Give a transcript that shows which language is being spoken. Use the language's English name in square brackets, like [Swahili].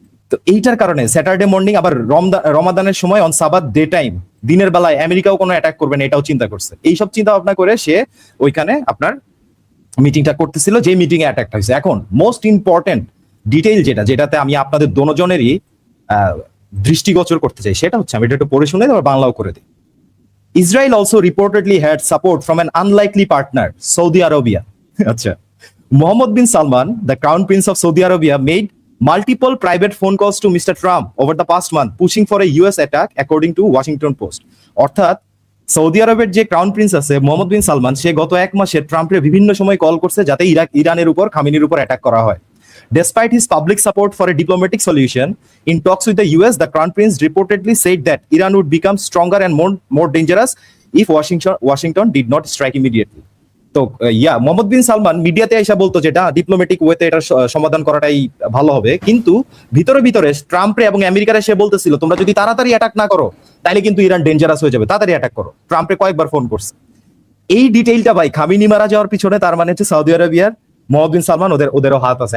[Bangla] তো এইটার কারণে [English] Saturday morning [Bangla] আবার রমাদানের সময় [English] on Sabbath day time, [Bangla] দিনের বেলায় আমেরিকাও কোনো অ্যাটাক করবে না, এটাও চিন্তা করছে। এইসব চিন্তা ভাবনা করে সে ওইখানে আপনার মিটিংটা করতেছিল, যে মিটিং এ অ্যাটাকটা হয়েছে। এখন [English] most important detail [Bangla] যেটাতে আমি আপনাদের দোনোজনেরই দৃষ্টিগোচর করতে চাই, সেটা হচ্ছে, আমি এটা একটু পড়ে শুনে তারপর বাংলাও করে দিই। [English] Israel also reportedly had support from an unlikely partner, Saudi Arabia. আচ্ছা, Mohammed bin Salman, the Crown Prince of Saudi Arabia, made multiple private phone calls to Mr. Trump over the past month, pushing for a US attack, according to Washington Post. [Bangla] অর্থাৎ Saudi আরবের যে crown Prince আছে মোহাম্মদ বিন সালমান, সে গত 1 মাসে ট্রাম্পের বিভিন্ন সময় call করছে যাতে ইরানের উপর, খামেনির উপর অ্যাটাক করা হয়। [English] Despite his public support for a diplomatic solution, in talks with the US, the Crown Prince reportedly said that Iran would become stronger and more dangerous if Washington did not strike immediately. [Bangla] তো মোহাম্মদ বিন সালমান মিডিয়াতে এসে বলতো যেটা diplomatic ওয়েতে এটা সমাধান করাটাই ভালো হবে, কিন্তু ভিতরে ভিতরে ট্রাম্পে এবং আমেরিকার সে বলতেছিল তোমরা যদি তাড়াতাড়ি অ্যাটাক না করো তাহলে কিন্তু ইরান ডেঞ্জারাস হয়ে যাবে, তাড়াতাড়ি অ্যাটাক করো। ট্রাম্পে কয়েকবার ফোন করছে। এই ডিটেইলটা ভাই খামিনি মারা যাওয়ার পিছনে তার মানে হচ্ছে সৌদি আরবিয়ার মোহাম্মদ বিন সালমান ওদেরও হাত আছে।